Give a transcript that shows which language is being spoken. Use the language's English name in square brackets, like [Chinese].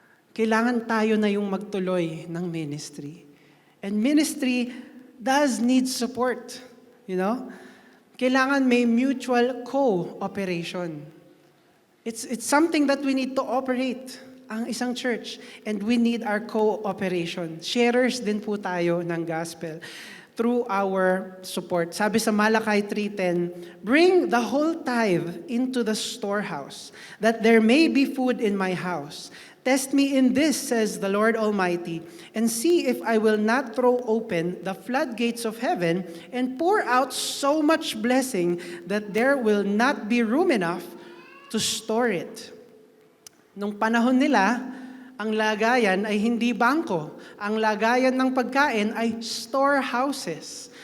[Filipino] Kailangan tayo na yung magtuloy ng ministry. [English] And ministry does need support. You know? [Filipino] Kailangan may mutual cooperation. [English] It's something that we need to operate, [Filipino] ang isang church. [English] And we need our cooperation. [Filipino] Sharers din po tayo ng gospel. [English] through our support. [Filipino] Sabi sa [English] Malachi 3:10, "Bring the whole tithe into the storehouse, that there may be food in my house. Test me in this, says the Lord Almighty, and see if I will not throw open the floodgates of heaven and pour out so much blessing that there will not be room enough to store it." [Filipino] Nung panahon nila, ang lagayan ay hindi bangko. Ang lagayan ng pagkain ay storehouses.